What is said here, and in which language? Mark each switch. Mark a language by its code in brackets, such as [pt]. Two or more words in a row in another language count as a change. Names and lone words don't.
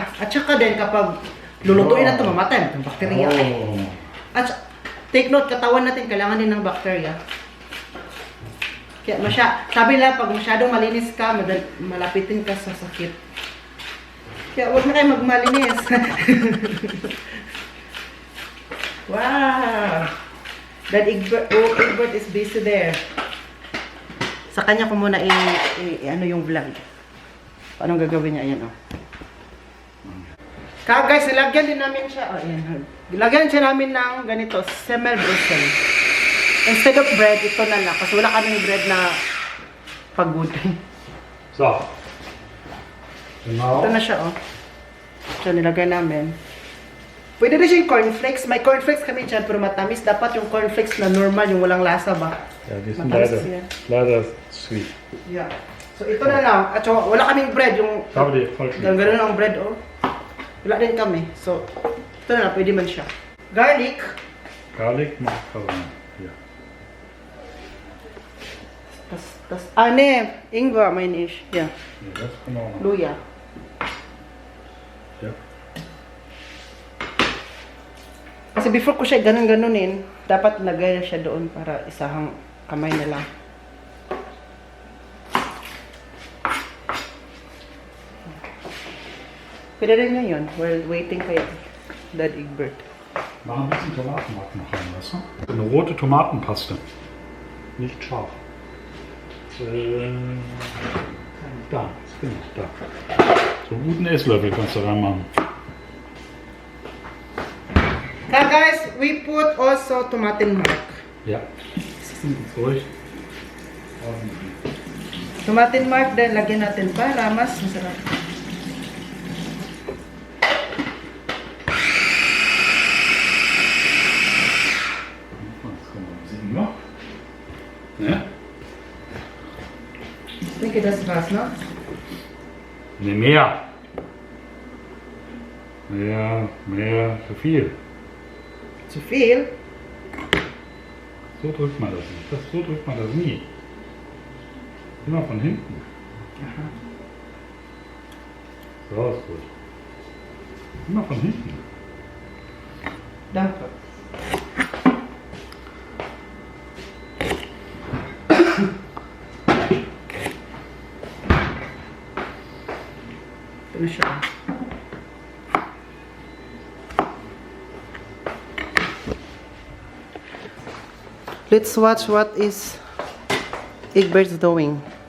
[tl] At saka din kapag lulutuin na ito, mamatay itong bakterya. Oh. At [en] take note, [tl] katawan natin kailangan din ng bacteria. Kaya sabi nila pag masyadong malinis ka, malapitin ka sa sakit. Kaya huwag na kayo magmalinis. Wow! [en] That Egbert is busy there. [tl] Sa kanya ko muna ano yung vlog. Paano gagawin niya? Ayan, oh. Guys, nilagyan din namin siya. Oh, ayan. Nilagyan siya namin ng ganito, [de] semmel Brussels. [en] Instead of bread, [tl] ito na lang. Kasi wala kaming bread na pagod. [de] So. Genau. [tl] Ito na siya, oh. So, nilagay namin. Pwede rin siya yung cornflakes. May cornflakes kami dyan, pero matamis. Dapat yung cornflakes na normal, yung walang lasa ba? [de] Ja, die sind [tl] Matamis yan. [de] leider sweet. [en] Yeah. So, [tl] ito na lang. At so, wala kaming bread. Yung [de] Ich habe die voll [tl] ganun ang bread, oh. Wala din kami. So, ito na, pwede man siya. Garlic. [de] Garlic macht Parana. Ja. Tas, ne, Ingwer meine ich. Ja. Ja, das kann man auch noch. [tl] Luya. [de] Ja. [tl] Kasi before ko siya ganun-ganunin, dapat lagay na siya doon para isahang kamay na lang. Pwede rin na yun, [en] while waiting kay Dad Egbert. [de] Mach ein bisschen Tomatenmark noch rein, weißt du? Eine rote Tomatenpaste. Nicht scharf. Da, genau, da. So einen guten Esslöffel kannst du reinmachen. [en] Now guys, we put also tomatenmark. [de] Ja. Ruhig. [tl] Tomatenmark din lagyan natin para mas masarap. [de] Ne? Ich denke, das war's, no? Ne, mehr. Mehr, zu viel. Zu viel? So drückt man das nicht. So drückt man das nie. Immer von hinten. Aha. So ist gut. Immer von hinten. Danke. [tl] Ito na siya. [en] Let's watch what is Egbert's doing.